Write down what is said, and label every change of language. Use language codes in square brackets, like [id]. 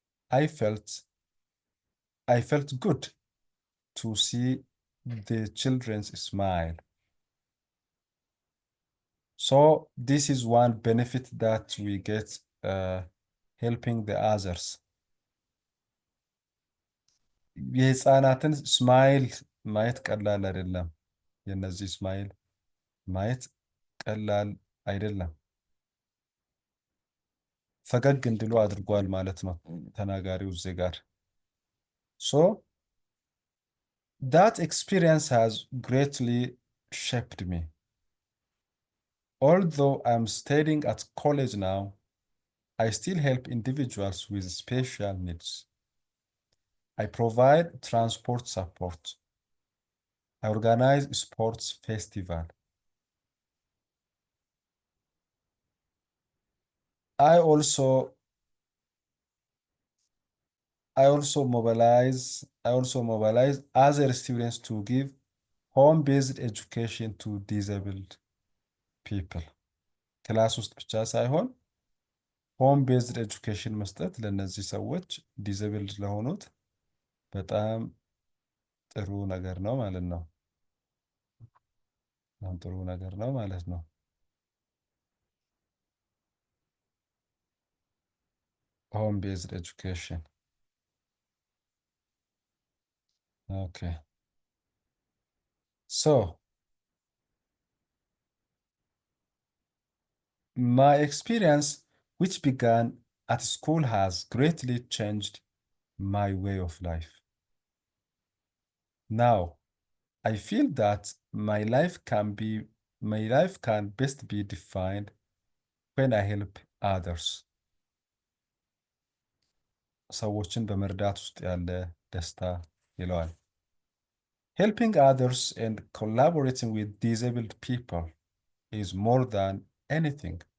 [en] I felt good to see the children smile. So this is one benefit that we get helping the others. [am] የህፃናትን ስማይል ማየት ቀላል አይደለም። የነዚህ ስማይል ማየት ቀላል አይደለም። ፈገግ እንዲሉ አድርጓል ማለት ነው ተናጋሪው እዚህ ጋር። ሶ [en] that experience has greatly shaped me. Although I'm studying at college now, I still help individuals with special needs. I provide transport support. I organize sports festival. I also mobilize other students to give home-based education to disabled people. [am] ክላስ ውስጥ ብቻ ሳይሆን [en] ሆም ቤዝድ ኤጁኬሽን [am] መስጠት ለእነዚህ ሰዎች ዲዘብልድ ለሆኑት በጣም ጥሩ ነገር ነው ማለት ነው። በጣም ጥሩ ነገር ነው ማለት ነው። ሆም ቤዝድ ኤጁኬሽን ኦኬ። ሶ [en] my experience, which began at school, has greatly changed my way of life. Now, I feel that my life can best be defined when I help others. [am] ሰዎችን በመርዳት ውስጥ ያለ ደስታ ይለዋል። [en] Helping others and collaborating with disabled people is more than anything.